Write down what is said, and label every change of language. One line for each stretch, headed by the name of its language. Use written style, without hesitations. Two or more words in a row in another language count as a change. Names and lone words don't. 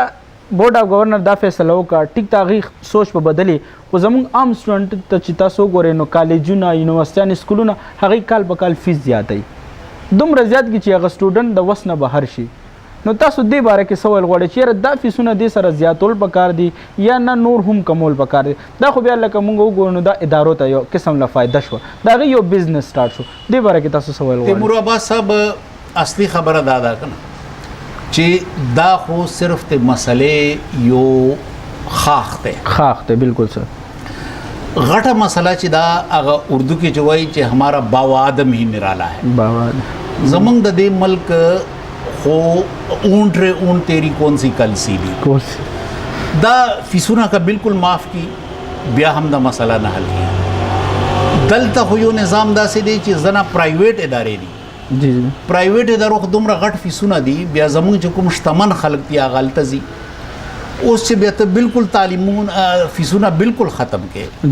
English: board of governor
Pashto: دا فیصله وکړه ټیک دا هغې سوچ په بدلې خو زموږ عام سټوډنټ ته چې تاسو وګورئ نو کالجونه یونیورسټیانې سکولونه هغوی کال په کال فیس زیاتوي دومره زیات کړي چې هغه سټوډنټ د وس نه بهر شي نو تاسو دې باره کې څه ویل غواړئ چې یاره دا فیسونه دې سره زیاتول پکار دي یا نه نور هم کمول پکار دي دا خو بیا لکه موږ وګورو نو دا ادارو ته یو قسم له فایده شوه د هغې یو
English: business start
Pashto: شو دې باره کې تاسو څه ویل غواړئ تیمور عباس صاحب اصلي خبره دا ده که نه چې دا خو صرف د مسلې یو خاخ دی بالکل سر غټه مسله چې دا هغه اردو کې چې وایي چې
Urdu: ہمارا باوادم ہی نرالا ہے
Pashto: زمونږ د دې ملک خو
Urdu: اونٹ رے اونٹ تیری کون سی کل سیدھی
Pashto: دا فیسونه کا بالکل معاف کی بیا هم دا مسله نه حل کی دلته خو یو نظام داسې دی چې زنه پرایویټ ادارې دي جی پرایویټ ادارو خو دومره غټ فیسونه دي بیا زمونږ چې کوم شتمن خلک دي هغه هلته ځي اوس چې بیا ته بالکل تعلیمون فیسونه بالکل ختم کې